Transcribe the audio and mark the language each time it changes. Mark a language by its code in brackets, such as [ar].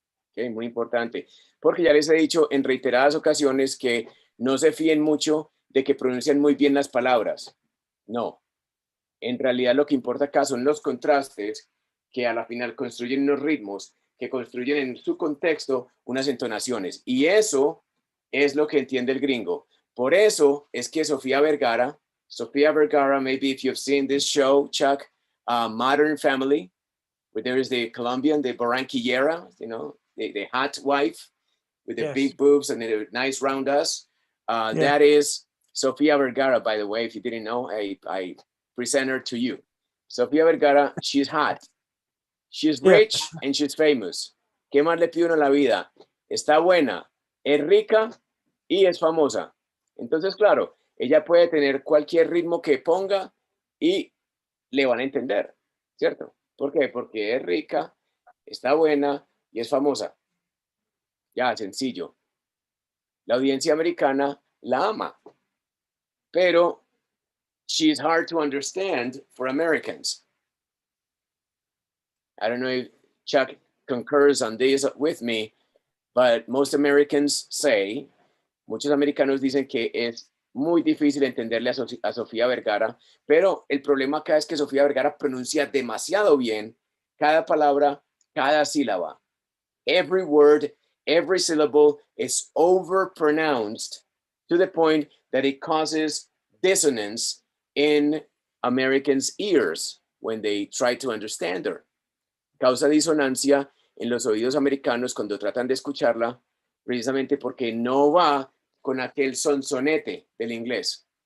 [es] Okay, muy importante, porque ya les he dicho en reiteradas ocasiones que no se fíen mucho de que pronuncian muy bien las palabras. No, en realidad lo que importa acá son los contrastes que a la final construyen unos ritmos, que construyen en su contexto unas entonaciones. Y eso es lo que entiende el gringo. Por eso es que Sofía Vergara, [en] maybe if you've seen this show, Chuck, Modern Family, where there is the Colombian, the Barranquillera, you know, the hot wife with the Yes. big boobs and the nice round ass. Yeah. That is Sofía Vergara, by the way, if you didn't know, I present her to you. Sofía Vergara, she's hot. She's Yeah. rich and she's famous. [es] ¿Qué más le pide uno a la vida? Está buena, es rica y es famosa. Entonces, claro, ella puede tener cualquier ritmo que ponga y le van a entender, ¿cierto? ¿Por qué? Porque es rica, está buena y es famosa. Ya, sencillo. La audiencia americana la ama, pero [en] she's hard to understand for Americans. I don't know if Chuck concurs on this with me, but most Americans say, [es] muchos americanos dicen que es muy difícil entenderle a Sofía Vergara, pero el problema acá es que Sofía Vergara pronuncia demasiado bien cada palabra, cada sílaba. [en] Every word, every syllable is overpronounced to the point that it causes dissonance in Americans' ears when they try to understand her. [es] Causa disonancia en los oídos americanos cuando tratan de escucharla, precisamente porque no va con aquel sonsonete del inglés.